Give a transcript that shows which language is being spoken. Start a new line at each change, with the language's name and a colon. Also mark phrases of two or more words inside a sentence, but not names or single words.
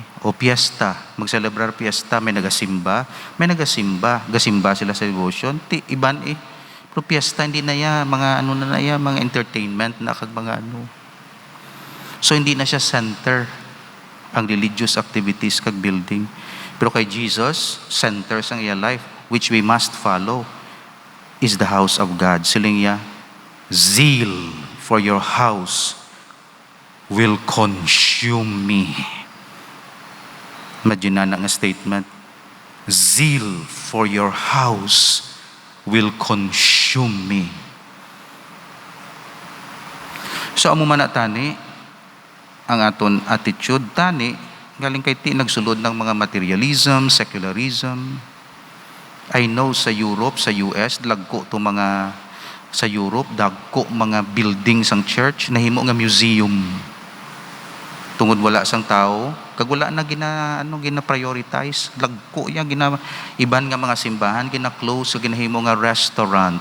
Hiligaynon: O piyesta, magselebrar piyesta, may nagasimba, gasimba sila sa devotion, iban eh. Pero piyesta hindi na ya, mga ano na ya, mga entertainment na kag mga ano. So hindi na siya center ang religious activities kag building. Pero kay Jesus, center sang iya life,
English: which we must follow, is the house of God.
Hiligaynon: Siling ya,
English: zeal for your house will consume me.
Hiligaynon: Imagine na nga statement.
English: Zeal for your house will consume me.
Hiligaynon: So amo man tani ang aton attitude tani galing kay ti nagsulod ng mga
English: materialism, secularism. I know
Hiligaynon: sa Europe, sa US, dagko to mga sa Europe, dagko mga buildings ang church nahimo nga museum. Tungod wala sang tao, kag wala na gina-prioritize, lagko ya iban nga mga simbahan gina-close so ginahimo nga restaurant.